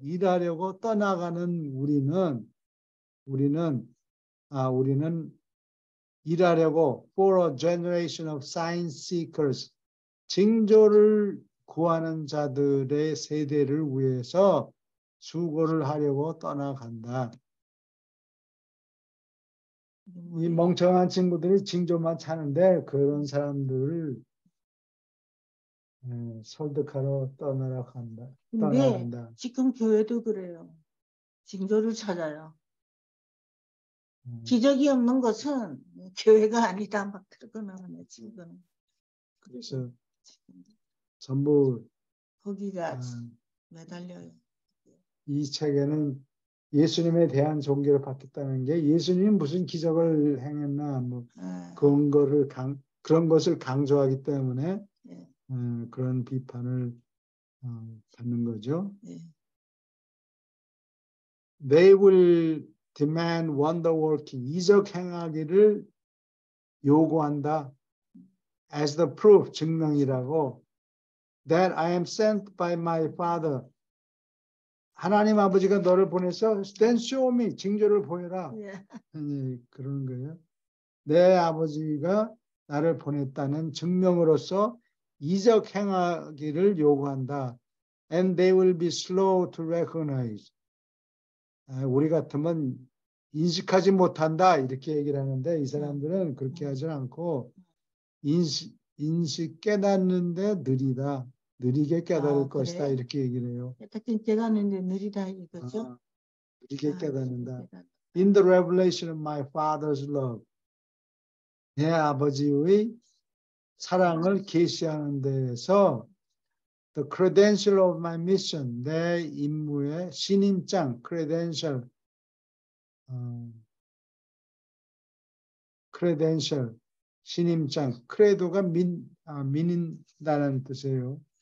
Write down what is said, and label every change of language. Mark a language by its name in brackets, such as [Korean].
[Korean] 일하려고 떠나가는 우리는 일하려고 [English] for a generation of sign seekers. [Korean] 징조를 구하는 자들의 세대를 위해서 수고를 하려고 떠나간다. 이 멍청한 친구들이 징조만 찾는데 그런 사람들을 설득하러 떠나간다. 근데 지금 교회도 그래요. 징조를 찾아요. 기적이 없는 것은 교회가 아니다. 막 그러고 나오네 지금. 그래서 전부 거기가 매달려요. 이 책에는 예수님에 대한 종교를 받겠다는 게 예수님 무슨 기적을 행했나 뭐 그런 것을 강조하기 때문에 그런 비판을 받는 거죠. [English] They will demand wonder working. [Korean] 이적 행하기를 요구한다. [English] As the proof, [Korean] 증명이라고. [English] That I am sent by my Father. [Korean] 하나님 아버지가 너를 보내서 [English] then show me, [Korean] 징조를 보여라. 그런 거예요. 내 아버지가 나를 보냈다는 증명으로서 이적 행하기를 요구한다. [English] And they will be slow to recognize. [Korean] 우리 같으면 인식하지 못한다 이렇게 얘기를 하는데 이 사람들은 그렇게 하지 않고 인식 깨닫는데 느리다. 느리게 깨달을 것이다 그래? 이렇게 얘기를 해요. 깨닫는데 느리다 이거죠? 느리게 깨닫는다. [English] In the revelation of my Father's love. [Korean] 내 아버지의 사랑을 계시하는 데에서 [English] the credential of my mission. [Korean] 내 임무의 신임장 credential. credential 신임장. 크레도가 민인다는 뜻이에요.